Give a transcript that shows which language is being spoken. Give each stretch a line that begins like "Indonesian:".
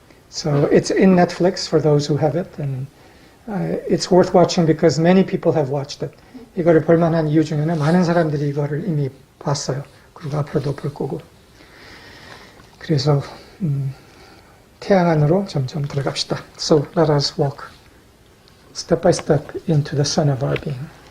English: So it's in Netflix for those who have it, and it's worth watching because many people have watched it.
Korean: 이거를 볼만한 이유 중에는 많은 사람들이 이거를 이미 봤어요. 그리고 앞으로도 볼 거고. 그래서 태양 안으로 점점 들어갑시다.
English: So let us walk step by step into the sun of our being.